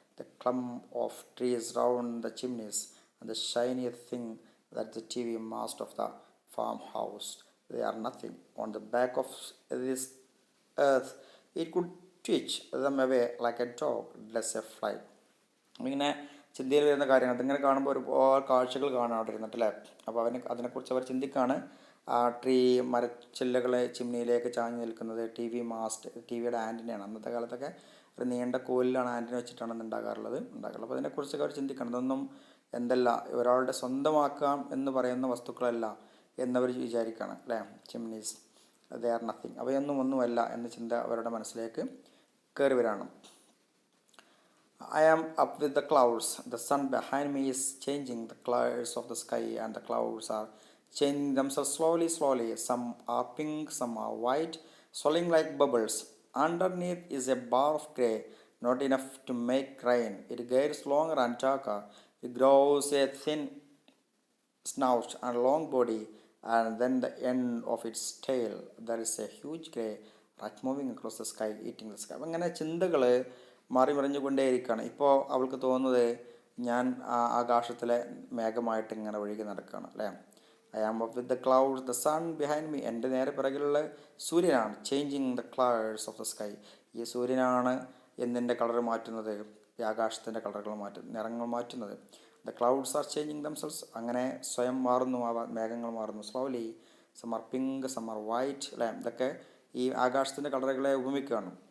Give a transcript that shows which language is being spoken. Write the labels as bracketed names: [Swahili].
[English] The clump of trees round the chimneys and the shiny thing that the TV mast of the farmhouse. They are nothing. On the back of this earth, it could twitch them away like a dog lets a fly. [Malayalam] ഇങ്ങനെ ചിന്തയിൽ വരുന്ന കാര്യങ്ങൾ ഇതിങ്ങനെ കാണുമ്പോൾ ഒരുപാട് കാഴ്ചകൾ കാണാൻ അവിടെ ഇരുന്നിട്ടല്ലേ. അപ്പോൾ അതിനെക്കുറിച്ച് അവർ ചിന്തിക്കുകയാണ്. ആ ട്രീ മരച്ചില്ലകളെ ചിമ്മിനിയിലേക്ക് ചാഞ്ഞു നിൽക്കുന്നത്, ടി വി മാസ്റ്റ്, ടി വിയുടെ ആൻറ്റിനയാണ്. അന്നത്തെ കാലത്തൊക്കെ ഒരു നീണ്ട കോലിലാണ് ആൻറ്റിന വെച്ചിട്ടാണ് ഉണ്ടാകാറുള്ളത്. അപ്പോൾ അതിനെക്കുറിച്ചൊക്കെ അവർ ചിന്തിക്കണം. ഇതൊന്നും എന്തല്ല ഒരാളുടെ സ്വന്തമാക്കാം എന്ന് പറയുന്ന വസ്തുക്കളല്ല എന്നവർ വിചാരിക്കുകയാണ് അല്ലേ. [English] chimneys they are nothing, [Malayalam] അവയൊന്നുമല്ല എന്ന ചിന്ത അവരുടെ മനസ്സിലേക്ക് കയറി വരാണ്. [English] I am up with the clouds. The sun behind me is changing the colors of the sky and the clouds are changing themselves slowly. Some are pink, some are white, swirling like bubbles. Underneath is a bar of grey, not enough to make rain. It gets longer and darker. It grows a thin snout and long body, and then the end of its tail there is a huge grey rat moving across the sky, eating the sky. [Malayalam] അങ്ങനെ ചിന്തകൾ മറിഞ്ഞുകൊണ്ടേയിരിക്കുകയാണ്. ഇപ്പോൾ അവൾക്ക് തോന്നുന്നത് ഞാൻ ആകാശത്തിലെ മേഘമായിട്ട് ഇങ്ങനെ ഒഴുകി നടക്കുകയാണ് അല്ലേ. [English] I am up with the clouds, the sun behind me. [Malayalam] എൻ്റെ നേരെ പിറകിലുള്ള സൂര്യനാണ്. [English] Changing the colours of the sky. [Malayalam] ഈ സൂര്യനാണ് എന്നിൻ്റെ കളർ മാറ്റുന്നത്, ഈ ആകാശത്തിൻ്റെ നിറങ്ങൾ മാറ്റുന്നത്. [English] The clouds are changing themselves. [Malayalam] അങ്ങനെ സ്വയം മാറുന്നു, മേഘങ്ങൾ മാറുന്നു. [English] Slowly. Some are pink, some are white [Malayalam] അല്ലേ. ഇതൊക്കെ ഈ ആകാശത്തിൻ്റെ കളറുകളെ ഉപമിക്കുകയാണ്.